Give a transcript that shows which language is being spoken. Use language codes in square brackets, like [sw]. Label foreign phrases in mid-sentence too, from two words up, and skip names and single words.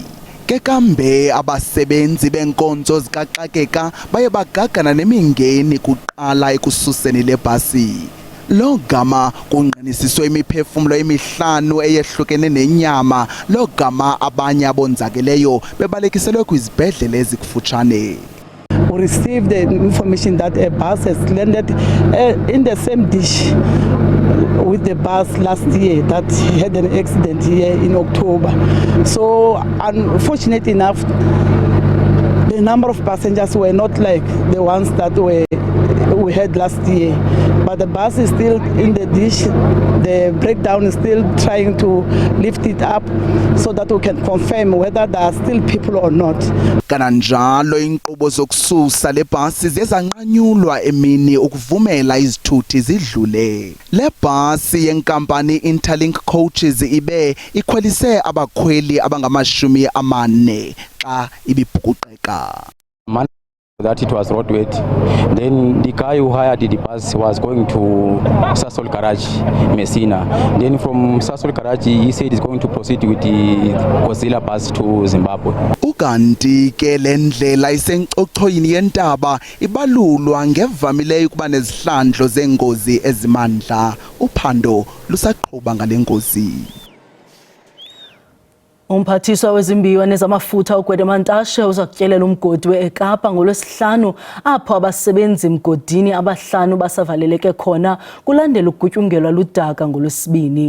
[xh] Ke kambe abasebenzi benkonzo zikaxakeka baye bagagana nemingeni kuqala ekususeni lebhasi. Lo gama kunqanisiswe imiphefumlo emihlanu eyehlukene nenyama. Lo gama abanye abonzakeleyo bebalekiselwe kwizibhedlele ezikufutshane. [en] We received the information that a bus has landed in the same ditch with the bus last year that had an accident here in October. So unfortunately enough, the number of passengers were not like the ones that we had last year. But the bus is still in the ditch. The breakdown is still trying to lift it up so that we can confirm whether there are still people or not. [xh] Kananjalo inkqubo zokususa lebhasi zezanqanyulwa emini ukuvumela izithuthi zidlule. Le bhasi yenkampani Interlink Coaches ibe ikhwelise abakhweli abangama-40 xa ibibhukuqeka. [en] That it was road weight. Then the guy who hired the bus was going to Sasol Garage, Messina. Then from Sasol Garage, he said he's going to proceed with the Godzilla bus to Zimbabwe. [xh] Ukanti ke lendlela isenkcochoyini yentaba ibalulwa ngevamileyo ukuba nezihlandlo zengozi ezimandla. Uphando lusaqhuba ngalengozi. Umphathiswa wezimbiwa nezamafutha uGwedemantashe uza kutyelela umgodi weKapa ngolwesihlanu apho abasebenzi mgodini abahlanu basavaleleke khona kulandela ukugutyungelwa ludaka ngolwesibini.